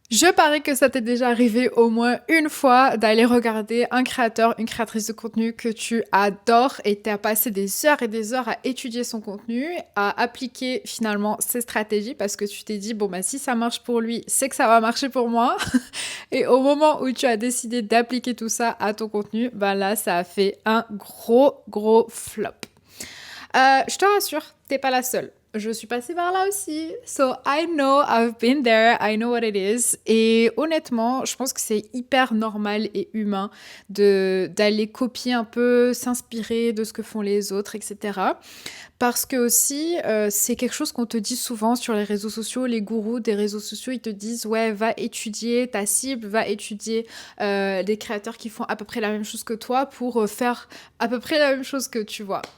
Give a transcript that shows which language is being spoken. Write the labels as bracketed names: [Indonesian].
[French] Je parie que ça t'est déjà arrivé au moins une fois d'aller regarder un créateur, une créatrice de contenu que tu adores et t'as passé des heures et des heures à étudier son contenu, à appliquer finalement ses stratégies parce que tu t'es dit, bon, bah, si ça marche pour lui, c'est que ça va marcher pour moi. Et au moment où tu as décidé d'appliquer tout ça à ton contenu, bah là, ça a fait un gros flop. Je te rassure, t'es pas la seule. Je suis passée par là aussi. [English] So I know, I've been there, I know what it is. [French] Et honnêtement, je pense que c'est hyper normal et humain d'aller copier un peu, s'inspirer de ce que font les autres, etc. Parce que aussi, c'est quelque chose qu'on te dit souvent sur les réseaux sociaux. Les gourous des réseaux sociaux, ils te disent, ouais, va étudier ta cible, va étudier des créateurs qui font à peu près la même chose que toi pour faire à peu près la même chose que tu vois.